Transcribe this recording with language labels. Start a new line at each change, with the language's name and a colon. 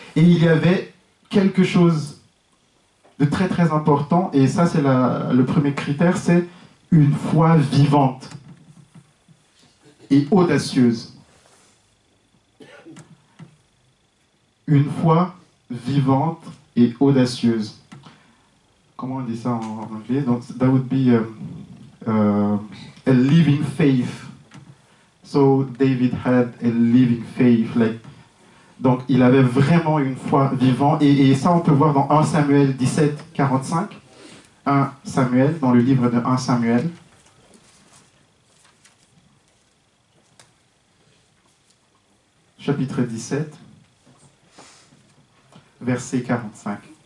French: Et il y avait quelque chose de très très important, et ça c'est le premier critère, c'est une foi vivante et audacieuse. Une foi vivante et audacieuse. Comment on dit ça en anglais?
English: Donc, that would be a living faith. So, David had a living faith.
French: Donc, il avait vraiment une foi vivante. Et ça, on peut voir dans 1 Samuel 17, 45. 1 Samuel, dans le livre de 1 Samuel. Chapitre 17, verset 45.